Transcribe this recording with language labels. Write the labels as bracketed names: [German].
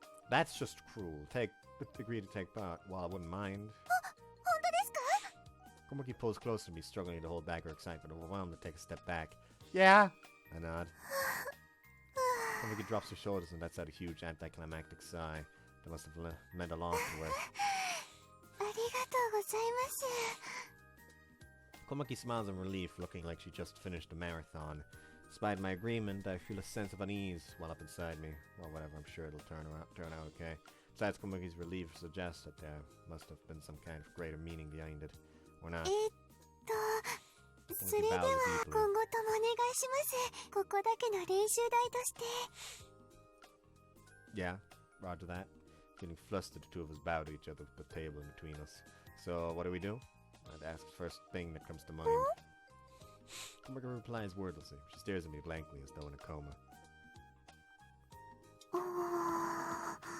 [English] That's just cruel. Agree to take part. Well, I wouldn't mind. [Japanese] 本当ですか? [English] Komaki pulls closer to me, struggling to hold back her excitement, overwhelmed to take a step back. Yeah! I nod. Komaki drops her shoulders and lets out a huge anticlimactic sigh. That must have meant a lot to her. [Japanese] ありがとうございます。 [English] Komaki smiles in relief, looking like she just finished a marathon. Despite my agreement, I feel a sense of unease well up inside me. Well, whatever, I'm sure it'll turn out okay. Besides, Komaki's relief suggests that there must have been some kind of greater meaning behind it. Or not. [Japanese] それでは今後ともお願いします。ここだけの練習台として。 [English] Yeah, roger that. Getting flustered, the two of us bow to each other with the table in between us. So, what do we do? I'd ask the first thing that comes to mind. Komaki replies wordlessly. She stares at me blankly as though in a coma.